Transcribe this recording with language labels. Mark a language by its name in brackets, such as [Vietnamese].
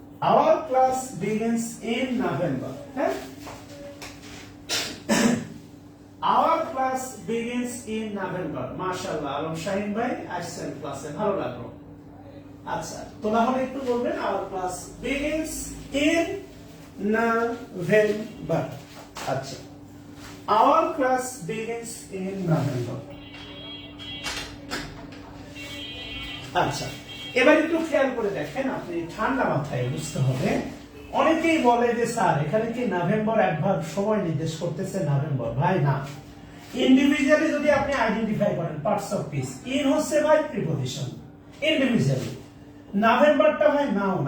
[English] Our class begins in November. Our class begins in November. [Bangla] মাশাআল্লাহ, আলম শাহিন ভাই আসছেন ক্লাসে, ভালো লাগলো। আচ্ছা, তো তাহলে একটু বলবেন [English] our class begins in November. আচ্ছা, our class begins in November. [Bangla] আচ্ছা, এবার একটু খেয়াল করে দেখেন, আপনি ঠান্ডা মাথায় বুঝতে হবে। অনেকেই বলে যে স্যার এখানে কি নভেম্বর অ্যাডভার্ব সময় নির্দেশ করতেছে? নভেম্বর ভাই না। ইন্ডিভিজুয়ালি যদি আপনি আইডেন্টিফাই করেন পার্টস অফ স্পিচ, ইন হচ্ছে ভাই প্রিপজিশন ইন্ডিভিজুয়ালি, নভেম্বরটা ভাই নাউন।